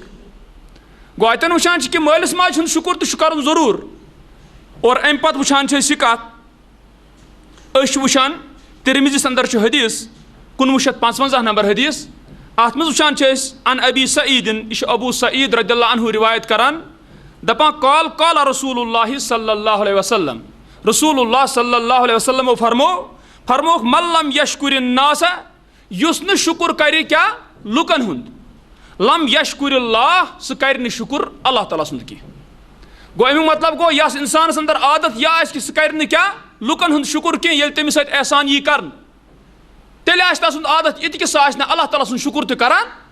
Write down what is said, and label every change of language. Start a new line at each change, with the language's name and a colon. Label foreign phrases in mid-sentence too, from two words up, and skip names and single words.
Kashmiri: گوٚو اتٮ۪ن وٕچھان چھِ کہ مٲلِس ماجہِ ہُنٛد شکر تہِ چھُ کرُن ضروٗر. اور امہِ پتہٕ وٕچھان چھِ أسۍ یہِ کتھ أسۍ چھِ وٕچھان ترمذیس اندر چھُ حدیث 1955 نمبر حدیث. اتھ منٛز وٕچھان چھِ أسۍ ان ابی سعیٖدن یہِ چھُ ابوٗ سعیٖد
Arabic: رضی اللہ عنہ
Kashmiri: روایت کران دپان
Arabic: قال رسول اللہ صلی اللہ علیہ وسلم رسول اللہ صلی اللہ علیہ وسلم
Kashmiri: فرموک
Arabic: من لم یشکر الناس
Kashmiri: یس نہ شکر کرِ کیا لُکن ہُنٛد
Arabic: لم یشکر اللہ
Kashmiri: سُہ کرِ نہٕ شکر اللہ تعالیٰ سُنٛد کینٛہہ گوٚو امیُک مطلب گوٚو یس انسانس اندر عادت یہ آسہِ کہِ سُہ کرِ نہٕ کیٛاہ لُکن ہُنٛد شکر کینٛہہ ییٚلہِ تٔمِس سۭتۍ احسان یی کرنہٕ تیٚلہِ آسہِ تسُنٛد عادت یہِ تہِ کہِ سُہ آسہِ نہٕ اللہ تعالیٰ سُنٛد شکر تہِ کران